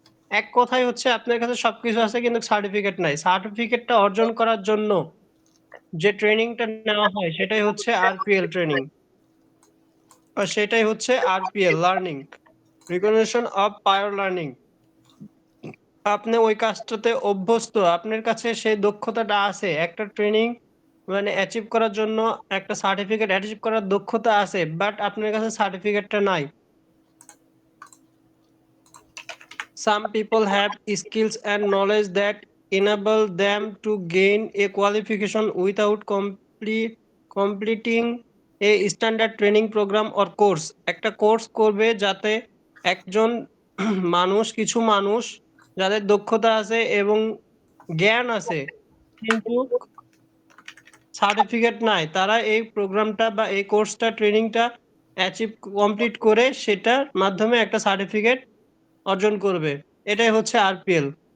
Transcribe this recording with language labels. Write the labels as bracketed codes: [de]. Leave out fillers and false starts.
[bn] এক কথায় হচ্ছে আপনার কাছে সবকিছু আছে কিন্তু সার্টিফিকেট নাই। সার্টিফিকেটটা অর্জন করার জন্য যে ট্রেনিংটা নেওয়া হয় সেটাই হচ্ছে আরপিএল ট্রেনিং, আর সেটাই হচ্ছে RPL learning, recognition of prior learning. আপনি ওই কাজটাতে অভ্যস্ত, আপনার কাছে সেই দক্ষতাটা আছে, একটা ট্রেনিং মানে অ্যাচিভ করার জন্য একটা সার্টিফিকেট অ্যাচিভ করার দক্ষতা আছে, বাট আপনার কাছে সার্টিফিকেটটা নাই। [en] Some people have skills and knowledge that enable them to gain a qualification without completing a standard training program or course. [bn] একটা কোর্স করবে যাতে একজন কিছু মানুষ যাদের দক্ষতা আছে এবং জ্ঞান আছে কিন্তু সার্টিফিকেট নাই, তারা এই প্রোগ্রামটা বা এই কোর্সটা ট্রেনিংটা কমপ্লিট করে সেটার মাধ্যমে একটা সার্টিফিকেট অর্জন করবে। এটাই হচ্ছে আরপিএল।